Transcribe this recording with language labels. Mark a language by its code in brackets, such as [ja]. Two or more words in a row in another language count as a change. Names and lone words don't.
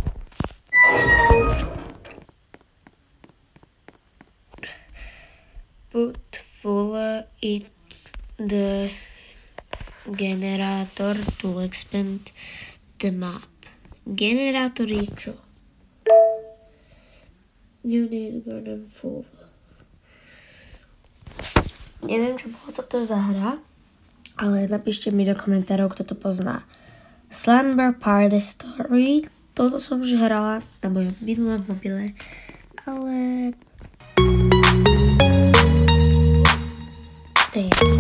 [en] Put full in the generator to expand the map. [sk] Generátor je čo? [en] You need garden full. [sk] Neviem, čo bolo toto za hra, ale napíšte mi do komentárov, kto to pozná. Slumber Party Story. Toto som už hrala na mojom minulom mobile, ale to je.